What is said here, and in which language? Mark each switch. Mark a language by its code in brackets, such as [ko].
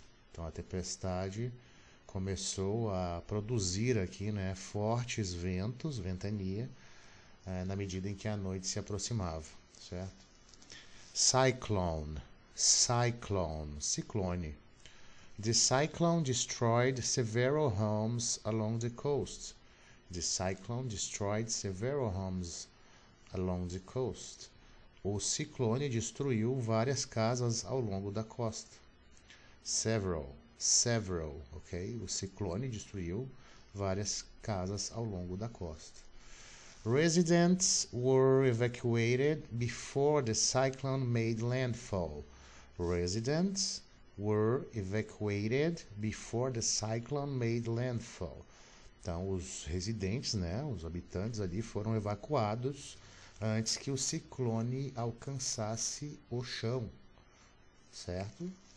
[pt] Então a tempestade começou a produzir aqui, né, fortes ventos, ventania, na medida em que a noite se aproximava, certo? Cyclone, ciclone. [en] The cyclone destroyed several homes along the coast. The cyclone destroyed several homes along the coast. [pt] O ciclone destruiu várias casas ao longo da costa. Several, ok? O ciclone destruiu várias casas ao longo da costa. [en] Residents were evacuated before the cyclone made landfall. Residents were evacuated before the cyclone made landfall. [pt] Então, os residentes, né, os habitantes ali foram evacuados antes que o ciclone alcançasse o chão, certo?